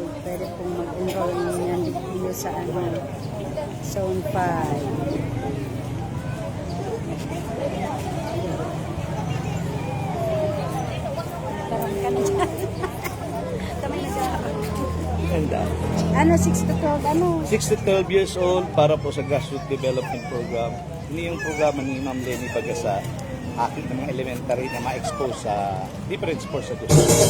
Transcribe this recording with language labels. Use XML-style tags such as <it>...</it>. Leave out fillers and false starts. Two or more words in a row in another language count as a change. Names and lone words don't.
<tl>Pwede pong mag-enroll ngayon dito sa Zone 5. Ano, 6 to 12, 6 to 12</tl> <en>years old</en> <tl>para po sa</tl> <en>grassroots development program.</en> <tl>Ini yung programa ni Ma'am Lenny Pagasa, aking ng mga elementary na ma-expose sa</tl> <en>different sports</en> <tl>sa gusto.</tl>